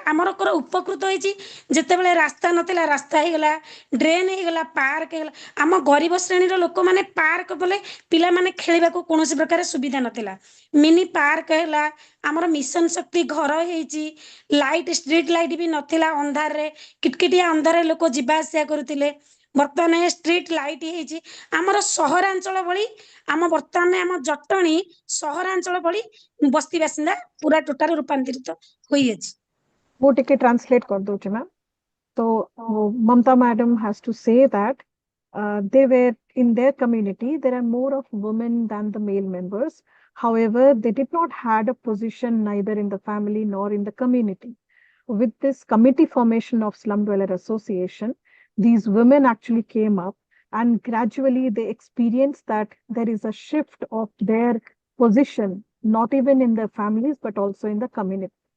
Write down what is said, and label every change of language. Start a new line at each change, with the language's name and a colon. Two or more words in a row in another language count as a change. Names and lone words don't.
Odia: ଆମର ଉପକୃତ ହେଇଛି ଯେତେବେଳେ ରାସ୍ତା ନଥିଲା ରାସ୍ତା ହେଇଗଲା ଡ୍ରେନ ହେଇଗଲା ପାର୍କ ହେଇଗଲା ଆମ ଗରିବ ଶ୍ରେଣୀର ଲୋକମାନେ ପାର୍କ ବୋଲେ ପିଲାମାନେ ଖେଳିବାକୁ କୌଣସି ପ୍ରକାର ସୁବିଧା ନଥିଲା
English: mini park
Odia: ହେଲା ଆମର ମିଶନ ଶକ୍ତି ଘର ହେଇଛି
English: light street light
Odia: ବି ନଥିଲା ଅନ୍ଧାରରେ କିଟକିଟିଆ ଅନ୍ଧାରରେ ଲୋକ ଯିବା ଆସିବା କରୁଥିଲେ ବର୍ତ୍ତମାନ
English: street light
Odia: ହେଇଛି ଆମର ସହରାଞ୍ଚଳ ଭଳି ଆମ ବର୍ତ୍ତମାନ ଆମ ଜଟଣୀ ସହରାଞ୍ଚଳ ଭଳି ବସ୍ତି ବାସିନ୍ଦା ପୁରା ଟୋଟାଲ ରୂପାନ୍ତରିତ ହୋଇଅଛି
Hindi: वो टिके ट्रांसलेट कर दो मैम तो
English: Mamta madam has to say that they were in their community there are more of women than the male members. However, they did not had a position neither in the family nor in the community. With this committee formation of Slum Dweller Association, these women actually came up and gradually they experienced that there is a shift of their position, not even in their families, but also in the community.